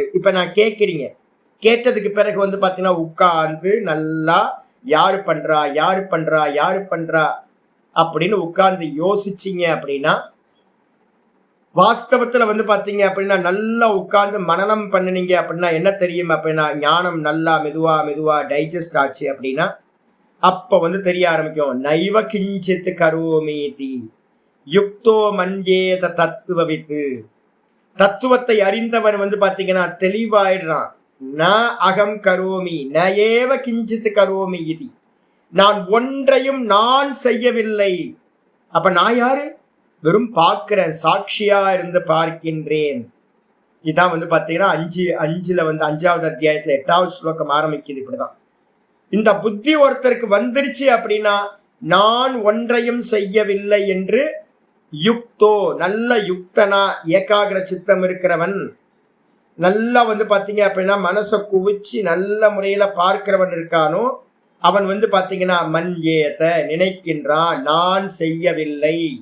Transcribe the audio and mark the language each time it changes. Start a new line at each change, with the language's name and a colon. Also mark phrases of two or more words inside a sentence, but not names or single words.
Tamil: இப்ப நான் கேட்கிறீங்க, கேட்டதுக்கு பிறகு வந்து பாத்தீங்கன்னா உட்கார்ந்து நல்லா யாரு பண்றா யாரு பண்றா யாரு பண்றா அப்படின்னு உட்கார்ந்து யோசிச்சிங்க அப்படின்னா, வாஸ்தவத்துல வந்து பாத்தீங்க அப்படின்னா நல்லா உட்கார்ந்து மனனம் பண்ணினீங்க அப்படின்னா என்ன தெரியும் அப்படின்னா, ஞானம் நல்லா மெதுவா மெதுவா டைஜஸ்ட் ஆச்சு அப்படின்னா அப்ப வந்து தெரிய ஆரம்பிக்கும்.
Sanskrit: नैव किञ्चित् करोमीति युक्तो मन्येत तत्त्ववित्.
Tamil: தத்துவத்தை அறிந்தவன் வந்து பாத்தீங்கன்னா தெளிவாயிடுறான்.
Sanskrit: न अहं करोमि न एव किञ्चित् करोमि
Tamil: இது, நான் ஒன்றையும் நான் செய்யவில்லை. அப்ப நான் யாரு, வெறும் பார்க்கிறேன், சாட்சியா இருந்து பார்க்கின்றேன். இதான் வந்து பாத்தீங்கன்னா 5ல வந்து 5வது அத்தியாயத்துல 8வது ஸ்லோகம் ஆரம்பிக்குது. இப்படிதான் இந்த புத்தி ஒருத்தருக்கு வந்துருச்சு அப்படின்னா, நான் ஒன்றையும் செய்யவில்லை என்று யுக்தோ, நல்ல யுக்தனா ஏகாகிர சித்தம் இருக்கிறவன், நல்லா வந்து பாத்தீங்க அப்படின்னா மனசை குவிச்சு நல்ல முறையில பார்க்கிறவன் இருக்கானோ, அவன் வந்து பாத்தீங்கன்னா மன் ஏத நினைக்கின்றான், நான் செய்யவில்லை.